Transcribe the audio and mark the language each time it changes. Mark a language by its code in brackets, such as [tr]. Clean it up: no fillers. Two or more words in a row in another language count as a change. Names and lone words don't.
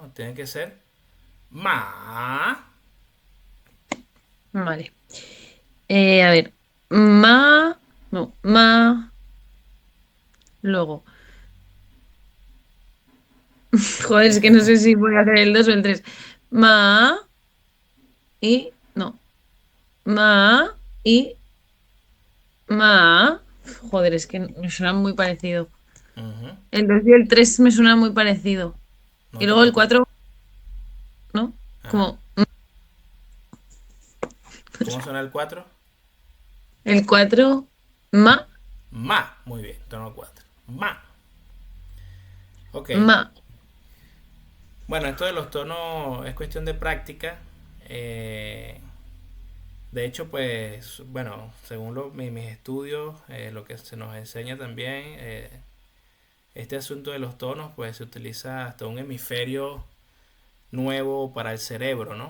[es] Tiene que ser ma. vale. A ver, no, luego. Joder, es que no sé si voy a hacer el 2 o el 3. Ma no, ma y ma. Joder, es que me suena muy parecido. Ujú. El 2 y el 3 me suena muy parecido. No Y te luego el preocupes. 4 ¿no? Ajá. Como ¿Cómo suena el 4? el 4 ma, Ma. Muy bien, tono 4. Ma. Ok. ma. Bueno, esto de los tonos es cuestión de práctica. Eh, de hecho, pues, bueno, según mis estudios, lo que se nos enseña también, este asunto de los tonos, pues se utiliza hasta un hemisferio nuevo para el cerebro, ¿no?